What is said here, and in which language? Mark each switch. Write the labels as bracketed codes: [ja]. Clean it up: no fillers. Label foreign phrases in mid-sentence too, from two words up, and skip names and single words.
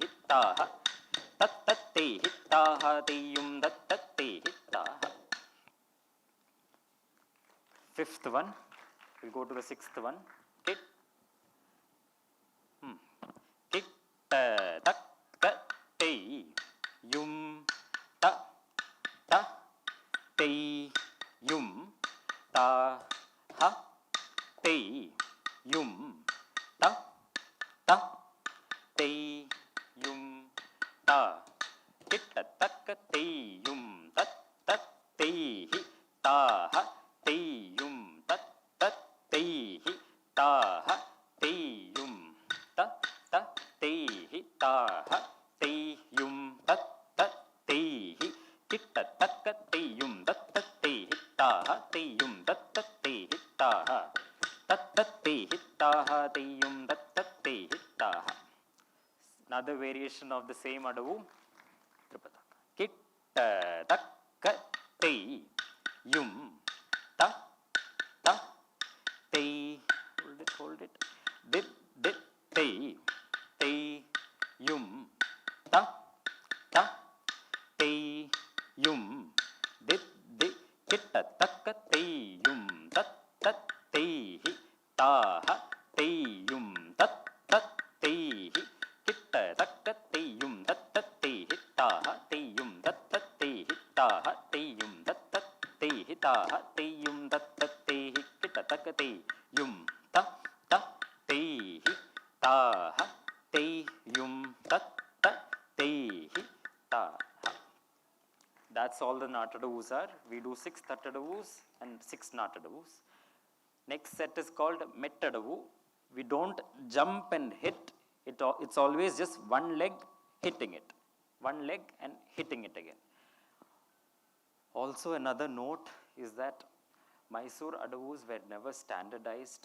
[en] taha, tatte hittaha, teyum tatte hittaha. Fifth one, we'll go to the sixth one. Kit, kit, tak, te, yum, ta, te, yum, ta, ha, te, yum, ta, te, yum, ta, kit, tak, te, yum, te, hi, ta, ha, te, yum, te, hi, ta, ha, te, yum, te, hi, ta, ha, te, yum, te, hi, kit, tak, te, yum, te, hi, ta, ha, te, yum, te, hi, ta, ha, te, hi, ta, ha, te, yum, te, hi, ta, ha. Another variation of the same Adavu. Kit, tak, te, yum, ta, te, hold it, dit, te, yum, ta, te, yum, dit, kit, tak, te, yum, te, hi, ta, ha, te, yum, te, hi, kit, tak, te, yum, te, hi, ta, ha, te, yum, te, hi, ta, ha, te, yum, te, hi, ta, ha, te, yum, te, hi, kit, tak, te, yum, te, hi, ta, ha, te, yum, te, hi, ta, ha. That's all the Natyadavus are. We do 6 Natyadavus and 6 Natyadavus. Next set is called Mettadavu. We don't jump and hit. It's always just one leg hitting it. One leg and hitting it again. Also another note is that Mysore Adavus were never standardized.